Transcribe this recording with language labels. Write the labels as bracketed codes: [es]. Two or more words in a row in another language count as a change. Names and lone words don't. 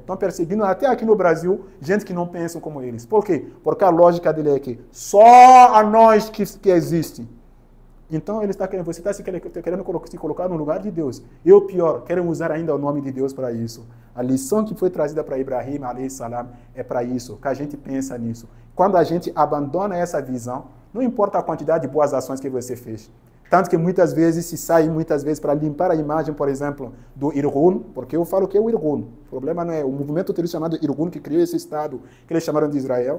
[pt] Estão perseguindo até aqui no Brasil, gente que não pensa como eles. Por quê? Porque a lógica dele é que só a nós que existe. Então, você está querendo se colocar no lugar de Deus. E o pior, querem usar ainda o nome de Deus para isso. A lição que foi trazida para Ibrahim, [ar] عليه السلام, [pt] é para isso, que a gente pensa nisso. Quando a gente abandona essa visão, não importa a quantidade de boas ações que você fez. Tanto que muitas vezes se sai para limpar a imagem, por exemplo, do Irgun, porque eu falo que é o Irgun. O problema não é o movimento terrorista chamado Irgun que criou esse Estado, que eles chamaram de Israel.